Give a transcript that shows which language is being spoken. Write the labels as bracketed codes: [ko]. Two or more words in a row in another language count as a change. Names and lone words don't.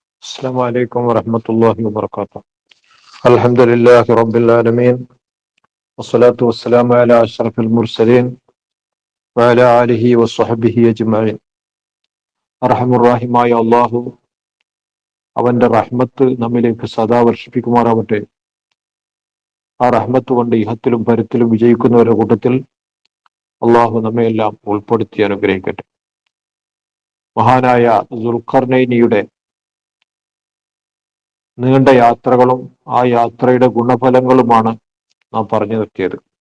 [ar] السلام عليكم ورحمة الله وبركاته. الحمد لله رب العالمين والصلاة والسلام على أشرف المرسلين وعلى آله وصحبه أجمعين. [ml] അർഹമുറാഹിമായ അള്ളാഹു അവന്റെ റഹ്മത്ത് നമ്മിലേക്ക് സദാ വർഷിപ്പിക്കുമാറാവട്ടെ. ആ റഹ്മത്ത് കൊണ്ട് ഇഹത്തിലും പരത്തിലും വിജയിക്കുന്നവരുടെ കൂട്ടത്തിൽ അള്ളാഹു നമ്മയെല്ലാം ഉൾപ്പെടുത്തി അനുഗ്രഹിക്കട്ടെ. മഹാനായ ദുൽഖർനൈനിയുടെ നീണ്ട യാത്രകളും ആ യാത്രയുടെ ഗുണഫലങ്ങളുമാണ് നാം പറഞ്ഞു നിർത്തിയത്.